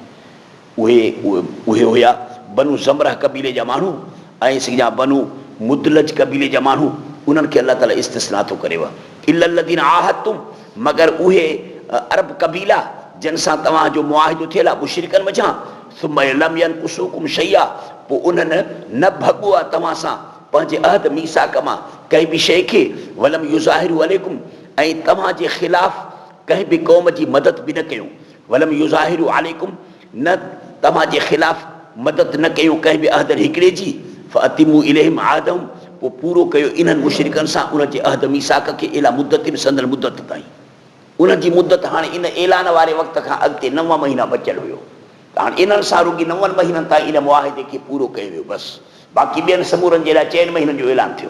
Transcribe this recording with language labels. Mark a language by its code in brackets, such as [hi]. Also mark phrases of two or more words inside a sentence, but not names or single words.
[sd] उहे हुया बनु ज़मरह कबीले जा माण्हू ऐं सिजा बनु मुदलज कबीले जा माण्हू, उन्हनि खे अलाह ताला इस्तिस्ना थो करेव। [ar] إلا الذين عاهدتم, [sd] मगर उहे अरब कबीला जिन सां तव्हांजो मुआहिदो थियल आहे मुशरिकनि मझां, [ar] ثم لم ينقصوكم شيئا, [sd] पोइ उन्हनि न भॻो आहे तव्हां सां पंहिंजे अहद मीसाक मां कंहिं बि शइ खे, [ar] ولم يظاهروا عليكم, [sd] ऐं तव्हांजे ख़िलाफ़ कंहिं बि क़ौम जी मदद बि न कयूं, [ar] ولم يظاهروا عليكم, [sd] न तव्हांजे ख़िलाफ़ मदद न कयूं कंहिं बि अहद हिकिड़े जी, [ar] فأتموا إليهم عهدهم, [sd] पोइ पूरो कयो इन्हनि मुशरिकनि सां उनजे अहद मीसाक खे, [ar] إلى مدة, [sd] संदन मुद्दत ताईं। उन्हनि जी मुद्दत हाणे इन ऐलान वारे वक़्त खां अॻिते 9 महीना बचियलु हुयो, त हाणे इन्हनि सां रुॻी 9 महीननि ताईं इन मुआहिदे खे पूरो कयो वियो, बसि बाक़ी ॿियनि समूरनि जे लाइ 4 महीननि जो ऐलान थियो।